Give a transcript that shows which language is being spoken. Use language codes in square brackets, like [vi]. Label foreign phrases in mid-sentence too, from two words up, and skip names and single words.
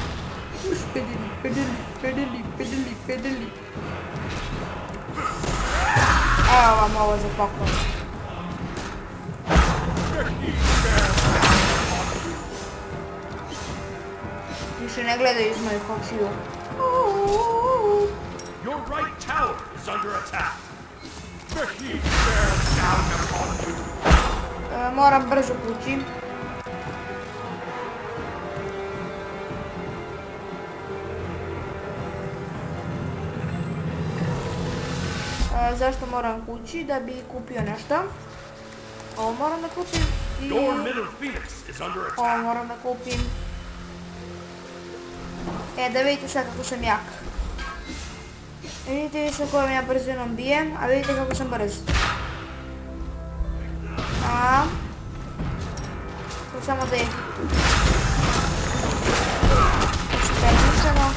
[bs] Pedeli, pedeli, pedeli, pedeli, pedeli. Evo vam ovo za poklon. Više ne gledaju iz mojih očiju. [en] Your right tower is under attack. The heat bears down upon you. [bs] Moram brzo kući. Zašto moram kući? Da bi kupio nešto. Ovo moram da kupim i... [en] Your middle phoenix is under [bs] Ovo [en] attack. [bs] moram da kupim. Da vidite sad kako sam jak. Vidite vi sa kojom ja brzinom bijem, a vidite kako sam brz. To samo da je spermišeno.